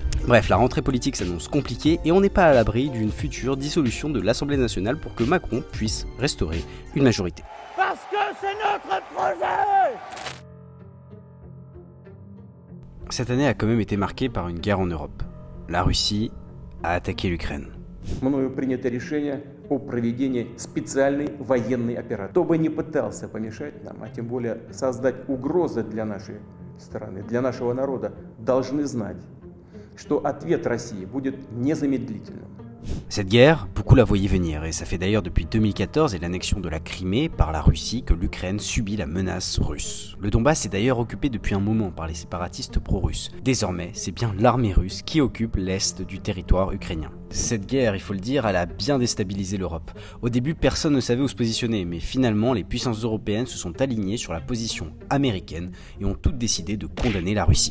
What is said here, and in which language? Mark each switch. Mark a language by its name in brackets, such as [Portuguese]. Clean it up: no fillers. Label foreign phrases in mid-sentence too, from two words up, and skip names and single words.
[French] Bref, la rentrée politique s'annonce compliquée et on n'est pas à l'abri d'une future dissolution de l'Assemblée nationale pour que Macron puisse restaurer une majorité. Parce que c'est notre projet. Cette année a quand même été marquée par une guerre en Europe. La Russie a attaqué l'Ukraine. [Russian] Мною принято решение о проведении специальной военной операции. Кто бы ни пытался помешать нам, а тем более создать угрозы для нашей страны, для нашего народа, должны знать, что ответ России будет незамедлительным. [French] Cette guerre, beaucoup la voyaient venir, et ça fait d'ailleurs depuis 2014 et l'annexion de la Crimée par la Russie que l'Ukraine subit la menace russe. Le Donbass est d'ailleurs occupé depuis un moment par les séparatistes pro-russes. Désormais, c'est bien l'armée russe qui occupe l'est du territoire ukrainien. Cette guerre, il faut le dire, elle a bien déstabilisé l'Europe. Au début, personne ne savait où se positionner, mais finalement, les puissances européennes se sont alignées sur la position américaine et ont toutes décidé de condamner la Russie.